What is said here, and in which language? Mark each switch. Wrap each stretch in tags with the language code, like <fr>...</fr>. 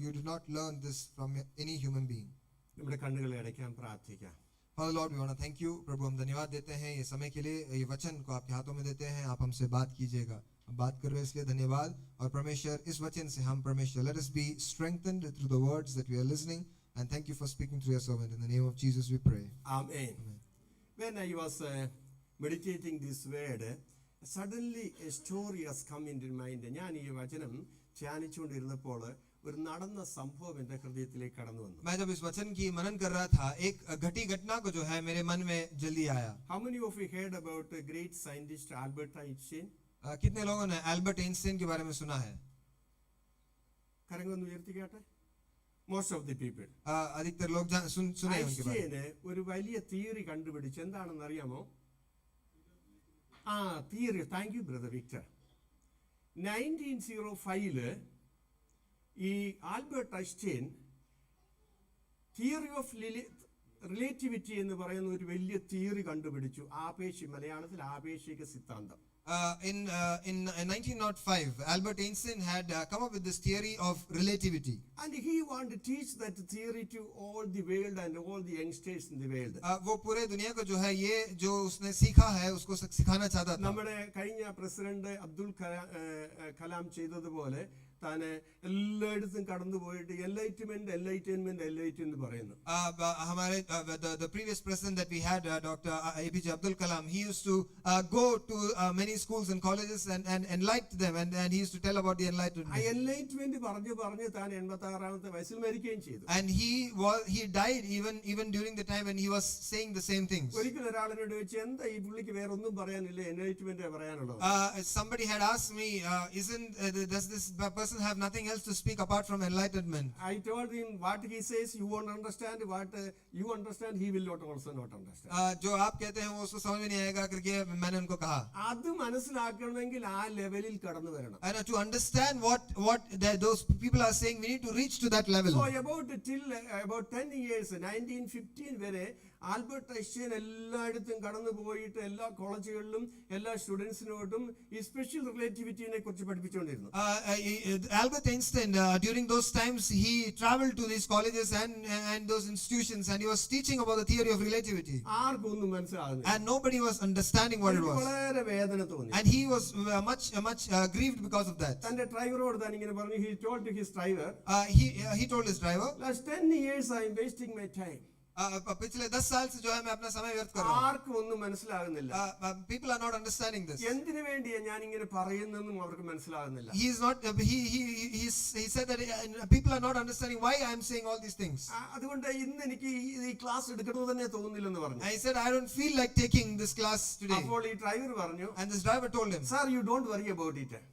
<en>You did not learn this from any human being."</en> <ml>നമ്മുടെ കണ്ണുകളെ അടയ്ക്കാൻ പ്രാർത്ഥിക്കാം.</ml> <en>Father Lord, we want to thank you.</en> <hi>प्रभु हम धन्यवाद देते हैं ये समय के लिए, ये वचन को आपके हाथों में देते हैं. आप हमसे बात कीजिएगा. हम बात कर रहे हैं इसलिए धन्यवाद. और परमेश्वर इस वचन से हम परमेश्वर,</hi> <en>let us be strengthened through the words that we are listening, and thank you for speaking through your servant. In the name of Jesus we pray. Amen. When I was meditating this word, suddenly a story has come into mind.</en> <ml>ഞാൻ ഈ വചനം ധ്യാനിച്ചുകൊണ്ടിരുന്നപ്പോൾ ഒരു നടന്ന സംഭവം എൻ്റെ ഹൃദയത്തിലേക്ക് കടന്നു വന്നു.</ml> <hi>मैं जब इस वचन की मनन कर रहा था, एक घटी घटना को जो है मेरे मन में जल्दी आया.</hi> <en>How many of you heard about a great scientist Albert Einstein?</en> <hi>कितने लोगों ने एल्बर्ट आइंस्टाइन के बारे में सुना है?</hi> <ml>കരങ്ങളൊന്ന് ഉയർത്തിക്കാട്ടെ.</ml> <en>Most of the people.</en> <hi>अधिकतर लोग सुने हैं उनके बारे में.</hi> <ml>ഒരു വലിയ തിയറി കണ്ടുപിടിച്ചു. എന്താണെന്ന് അറിയാമോ? Theory. Thank you brother Victor. 1905 ഈ Albert Einstein theory of relativity എന്ന് പറയുന്ന ഒരു വലിയ തിയറി കണ്ടുപിടിച്ചു. മലയാളത്തിൽ ആപേക്ഷിക സിദ്ധാന്തം.</ml> <en>In 1905, Albert Einstein had come up with this theory of relativity. And he wanted to teach that theory to all the world and all the youngsters in the world.</en> <hi>वो पूरे दुनिया को जो है ये जो उसने सीखा है उसको सिखाना चाहता था.</hi> <ml>നമ്മുടെ കഴിഞ്ഞ പ്രസിഡന്റ് അബ്ദുൽ കലാം ചെയ്തതുപോലെ താൻ എല്ലായിടത്തും കടന്നു പോയിട്ട് എൻലൈറ്റൻമെന്റ് പറയുന്നു.</ml> <hi>हमारे</hi> <en>the previous president that we had, Dr. APJ Abdul Kalam, he used to go to many schools and colleges and enlighten them, and he used to tell about the enlightenment.</en> <ml>Enlightenment പറഞ്ഞു താൻ 86-ാമത്തെ വയസ്സിൽ മരിക്കുകയും ചെയ്തു.</ml> <en>And he died even during the time when he was saying the same things.</en> <ml>ഒരിക്കൽ ഒരാളിനോട് ചോദിച്ചു, എന്താ ഈ പുള്ളിക്ക് വേറെ ഒന്നും പറയാനില്ല, എൻലൈറ്റ്മെന്റ് പറയാനുള്ളത്?</ml> <en>Somebody had asked me, does this person have nothing else to speak apart from enlightenment? I told him, what he says you won't understand, what you understand he will not also not understand.</en> <hi>जो आप कहते हैं वो उसको समझ में नहीं आएगा करके मैंने उनको कहा.</hi> <ml>അത് മനസ്സിലാക്കണമെങ്കിൽ ആ ലെവലിൽ കടന്നു വരണം.</ml> <en>And to understand what those people are saying, we need to reach to that level. So about 10 years</en> <ml>1915 വരെ ആൽബർട്ട് ഐൻസ്റ്റൈൻ എല്ലായിടത്തും കടന്നു പോയിട്ട് എല്ലാ കോളേജുകളിലും എല്ലാ സ്റ്റുഡൻസിനോടും ഈ സ്പെഷ്യൽ റിലേറ്റിവിറ്റിനെ കുറിച്ച് പഠിപ്പിച്ചുകൊണ്ടിരുന്നു.</ml> <en>Albert Einstein during those times he traveled to these colleges and those institutions, and he was teaching about the theory of relativity.</en> <ml>ആർക്കും ഒന്നും മനസ്സിലാകുന്നില്ല.</ml> <en>And nobody was understanding what it was.</en> <ml>വളരെ വേദന തോന്നി.</ml> <en>And he was much grieved because of that.</en> <ml>തന്റെ ഡ്രൈവറോട് താൻ ഇങ്ങനെ പറഞ്ഞു.</ml> <en>He told to his driver, he told his driver, last 10 years I am wasting my time.</en> <hi>पिछले 10 साल से जो है मैं अपना समय व्यर्थ कर रहा हूं.</hi> <ml>ആർക്കും ഒന്നും മനസ്സിലാകുന്നില്ല.</ml> <en>People are not understanding this.</en> <ml>എന്തിനു വേണ്ടിയാ ഞാൻ ഇങ്ങനെ പറയുന്നതെന്നും അവർക്ക് മനസ്സിലാകുന്നില്ല.</ml> <en>He said that people are not understanding why I am saying all these things.</en> <ml>അതുകൊണ്ട് ഇന്ന് എനിക്ക് ഈ ക്ലാസ് എടുക്കണമെന്ന് തന്നെ തോന്നുന്നില്ലെന്ന് പറഞ്ഞു.</ml> <en>I said I don't feel like taking this class today.</en> <ml>അപ്പോൾ ഈ ഡ്രൈവർ പറഞ്ഞു,</ml> <en>and this driver told him, sir, you don't worry about it.</en>